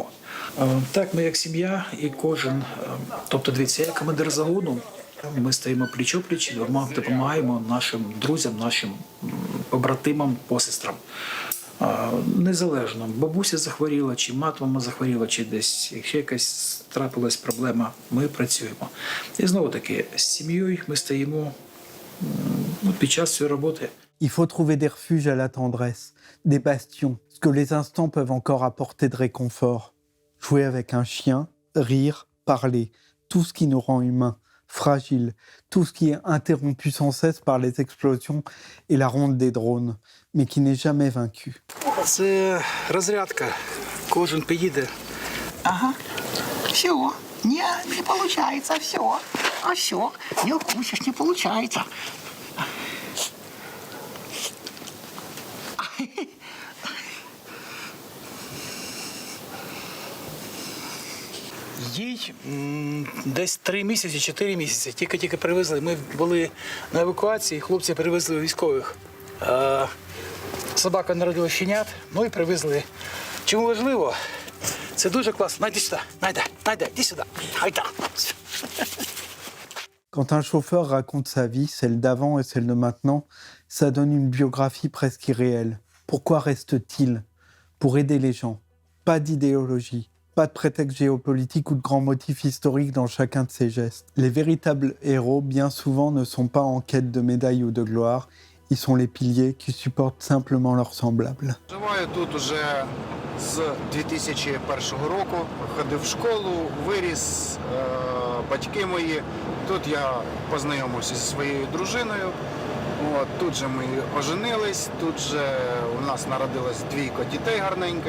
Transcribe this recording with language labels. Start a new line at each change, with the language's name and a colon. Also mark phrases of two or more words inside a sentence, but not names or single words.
Ukrainian: Так, ми як сім'я і кожен, тобто дивіться, я командир загону, ми стоїмо пліч-о-пліч і допомагаємо нашим друзям, нашим побратимам, посестрам. Незалежно, бабуся захворіла, чи мати мама захворіла, чи десь, якщо якась трапилась проблема, ми працюємо. І знову таки, з сім'єю ми стоїмо під час цієї роботи.
French: Il faut trouver des refuges à la tendresse, des bastions, ce que les instants peuvent encore apporter de réconfort. Jouer avec un chien, rire, parler, tout ce qui nous rend humains, fragiles, tout ce qui est interrompu sans cesse par les explosions et la ronde des drones, mais qui n'est jamais vaincu.
Ukrainian: Це розрядка. Кожен поїде. Ага.
Russian: Все. Не получается, все. А все. Не укусишь, не получается.
Ukrainian: Їй десь 3 місяці, 4 місяці. Тільки привезли. Ми були на евакуації, хлопці привезли військових. Собака народила щенят, ну і привезли. Чому важливо? Це дуже класно. Найди сюди, найди, іди сюди. Айда.
French: Quand un chauffeur raconte sa vie, celle d'avant et celle de maintenant, ça donne une biographie presque irréelle. Pourquoi reste-t-il? Pour aider les gens. Pas d'idéologie, pas de prétexte géopolitique ou de grands motifs historiques dans chacun de ses gestes. Les véritables héros, bien souvent, ne sont pas en quête de médailles ou de gloire. Ils sont les piliers qui supportent simplement leurs semblables.
Ukrainian: Живаю тут уже з 2001 року. Ходив в школу, виріс, батьки мої. Тут я познайомився зі своєю дружиною. Тут же ми оженились, тут же у нас народилось 2 дітей гарненьких.